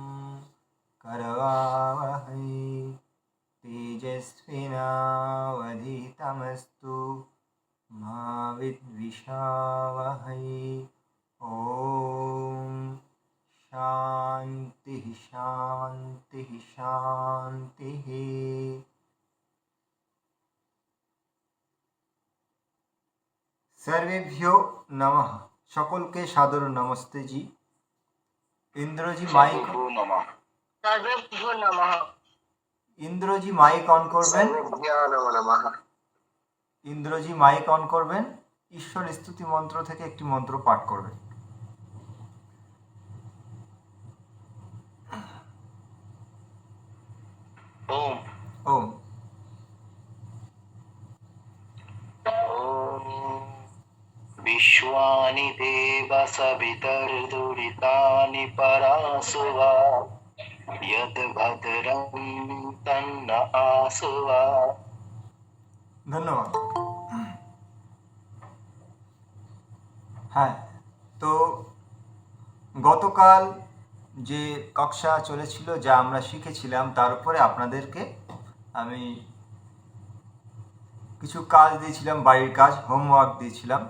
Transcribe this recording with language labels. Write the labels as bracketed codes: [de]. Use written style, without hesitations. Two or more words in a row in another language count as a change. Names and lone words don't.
[sa] करवावहै तेजस्विनावधीतमस्तु मा विद्विषावहै। ॐ शान्तिः शान्तिः शान्तिः। सर्वेभ्यो नमः। [bn] সকলকে সাদর নমস্তে জি। ইন্দ্রজি মাইক ইন্দ্রজি মাইক অন করবেন। ইন্দ্রজি মাইক অন করবেন। ঈশ্বর স্তুতি মন্ত্র থেকে একটি মন্ত্র পাঠ করবেন। [sa] ওম ওম विश्वानि देव सवितर्दुरितानि परासुवा यद्भद्रं तन्न आसुवा। [bn] ধন্যবাদ। হ্যাঁ, তো গতকাল যে কক্ষা চলেছিল, যা আমরা শিখেছিলাম, তার উপরে আপনাদেরকে আমি কিছু কাজ দিয়েছিলাম, বাড়ির কাজ, হোমওয়ার্ক দিয়েছিলাম।